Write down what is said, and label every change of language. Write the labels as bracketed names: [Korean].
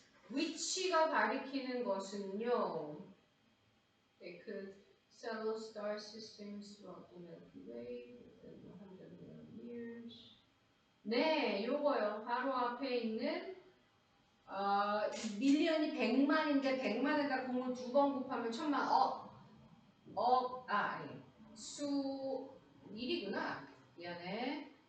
[Korean] 위치가 가리키는 것은요. [English] They could sell star systems throughout the Milky Way within 100 million years. [Korean] 네, 요거요. 바로 앞에 있는 밀리언이 100만인데 100만에다 공을 2번 곱하면 1000만. 아니. 수 1이구나. 미안해.